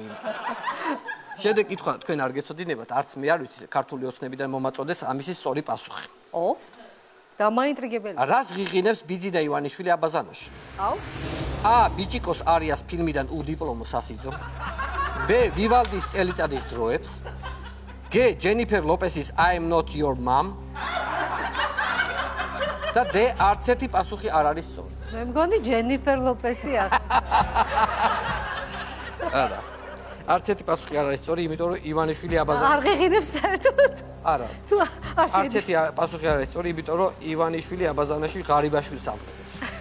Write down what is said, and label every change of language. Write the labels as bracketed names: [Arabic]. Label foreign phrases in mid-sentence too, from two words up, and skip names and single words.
[Georgian] შემდეგ კითხვა თქვენ არ გეცოდინებათ, არც მე არ ვიცი ქართული ოცნებიდან მომაწოდეს ამისი სწორი პასუხი. ო? დამაინტრიგებელი. რას ღიღინებს ბიძინა ივანიშვილი აბაზანოში? აუ? A. ბიჭიკოს არიას ფილმიდან უდიპლომო სასიძო. B. ვივალდის წელიწადის დროებს. G. ჯენიფერ ლოპესის I'm not your mom. და D. არც ერთი პასუხი არ არის სწორი. მე მგონი ჯენიფერ ლოპესი ახლა. არა. არც ერთი პასუხი არ არის სწორი, იმიტომ რომ ივანიშვილი აბაზანოში არ ღიღინებს საერთოდ. არა. თუ არ არც ერთი პასუხი არ არის სწორი, იმიტომ რომ ივანიშვილი აბაზანაში ღარიბაშვილს ამბობს.